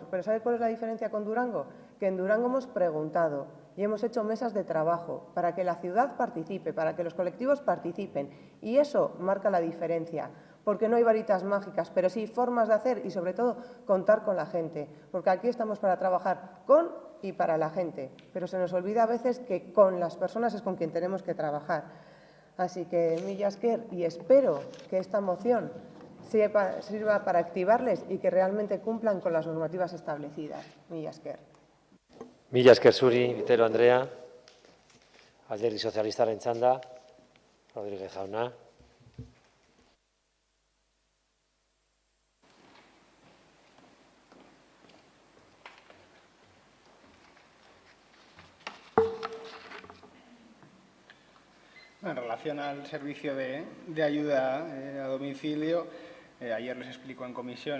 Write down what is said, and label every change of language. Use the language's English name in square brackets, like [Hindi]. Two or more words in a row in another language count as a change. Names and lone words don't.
[Spanish] Pero ¿sabe cuál es la diferencia con Durango? Que en Durango hemos preguntado y hemos hecho mesas de trabajo para que la ciudad participe, para que los colectivos participen. Y eso marca la diferencia. Porque no hay varitas mágicas, pero sí formas de hacer y, sobre todo, contar con la gente. Porque aquí estamos para trabajar con y para la gente. Pero se nos olvida a veces que con las personas es con quien tenemos que trabajar. Así que, [Basque] mila esker, [Spanish] y espero que esta moción sirva para activarles y que realmente cumplan con las normativas establecidas. [Basque] Mila esker. Mila esker zuri, Vitero Andrea. Alderdi Sozialistaren txanda. Rodríguez jauna. [Spanish] En relación al servicio de ayuda a domicilio, ayer les explicó en comisión